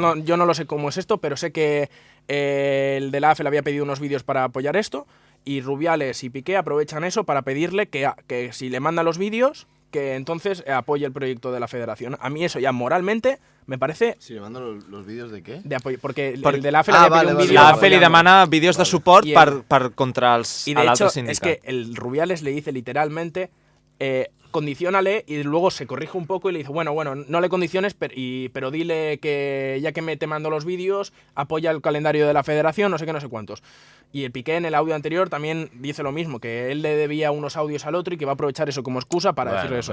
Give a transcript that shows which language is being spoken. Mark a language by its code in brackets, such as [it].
[es] No, yo no lo sé cómo es esto, pero sé que el de la AFE le había pedido unos vídeos para apoyar esto. Y Rubiales y Piqué aprovechan eso para pedirle que si le manda los vídeos, que entonces apoye el proyecto de la federación. A mí eso ya moralmente me parece... Si le manda los vídeos de què? De apoyo, porque el de la AFE le había pedido un vídeo... [ca] La AFE li demana vídeos de suport contra els [es] y de hecho, [ca] sindicat. [es] es que el Rubiales le dice literalmente... condiciónale y luego se corrige un poco y le dice, bueno, no le condiciones, pero dile que ya que te mando los vídeos, apoya el calendario de la federación, no sé qué, no sé cuántos. Y el Piqué en el audio anterior también dice lo mismo, que él le debía unos audios al otro y que va a aprovechar eso como excusa para decirle eso.